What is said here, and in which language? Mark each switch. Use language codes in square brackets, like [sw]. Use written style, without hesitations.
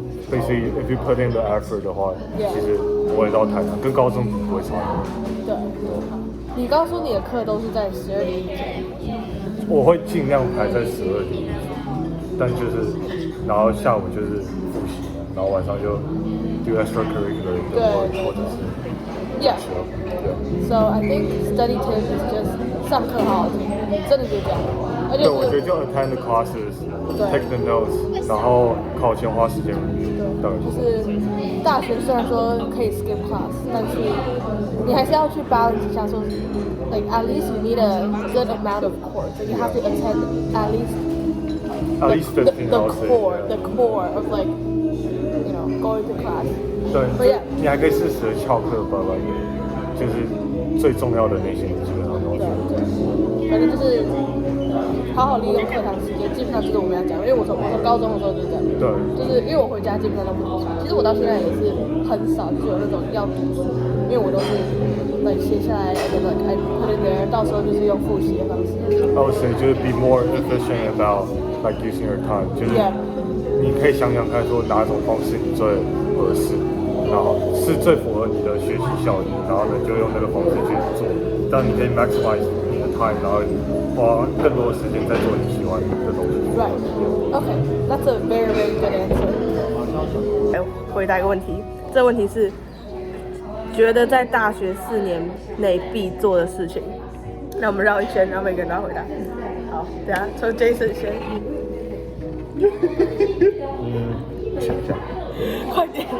[en] Basically, if you put in the effort [zh] 的话，其实不会到太难，跟高中不会差多。对，你刚说你的课都是在12点以前。我会尽量排在12点以前，但就是然后下午就是复习，然后晚上就 [en] do extracurricular [zh] 或者是 [en] Yeah. So I think study tip is just [zh] 上课好好听，真的就这样。而且对，我觉得就 [en] attend the classes, take the notes， [zh] 然后考前花时间对，就是大学虽然说可以 skip class， 但是你还是要去 balance 一下，说 [en] like at least you need a good amount of course, so you have to attend at least 15 the core of like you know going to class。 [zh] 对，你还可以适时的翘课吧，就是最重要的那些基本上都是。反正就是好好利用课堂时间，基本上就是我们要讲，因为我从高中的时候就是这样。对。就是因为我回家基本上都不读书，其实我到现在也是很少就是有那种要读书，因为我都是写下来，然后 [en] I put it there， [zh] 到时候就是用复习的方式。 [en] I would say 就是 be more efficient about like using your time， [zh] 就是你可以想想看说哪种方式你最合适。然后是最符合你的学习效益，然后呢就用那个方式去做，这样你可以 maximize 你的 time， 然后花更多的时间在做你喜欢的东西。 [en] Right. Okay. That's a very very good answer. [zh] 来回答一个问题，这个问题是觉得在大学4年内必做的事情。那我们绕一圈，然后每个人都要回答。好，等下从 Jason 先。想一下。快点！